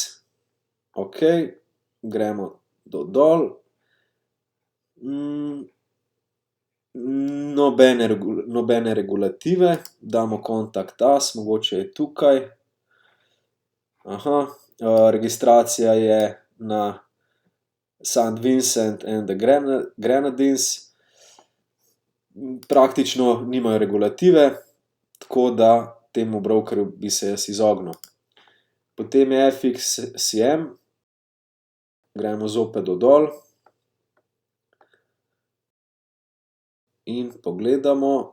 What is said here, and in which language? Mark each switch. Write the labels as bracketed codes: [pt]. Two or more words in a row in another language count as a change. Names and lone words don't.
[sl] Ok, gremo dol. Nobene regulative, damo Contact Us, mogoče je tukaj. Registracija je na St. Vincent and the Grenadines. Praktično nimajo regulative, tako da temu brokerju bi se jaz izognil. Potem je FXCM, gremo zopet dol in pogledamo.